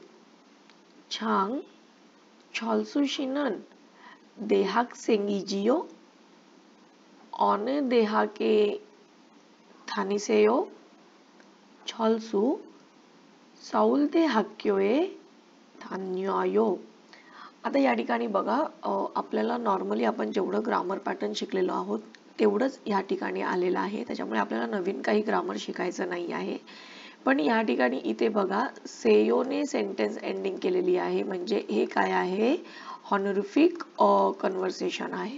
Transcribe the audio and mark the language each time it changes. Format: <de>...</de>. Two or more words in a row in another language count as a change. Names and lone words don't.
<ko>장, 철수 씨는 대학생이지요? 어느 대학에 다니세요? 철수, 서울대학교에 다녀요.</ko> <mr>आता या ठिकाणी बघा आपल्याला नॉर्मली आपण जेवढं</mr> <en>grammar pattern</en> <mr>शिकलेलो आहोत तेवढंच या ठिकाणी आलेलं आहे. त्याच्यामुळे आपल्याला नवीन काही ग्रामर शिकायचं नाही आहे. पण या ठिकाणी इथे बघा सेयोने</mr> <en>sentence ending</en> <mr>केलेली आहे. म्हणजे हे काय आहे</mr> <en>honorific conversation</en> <mr>आहे.</mr>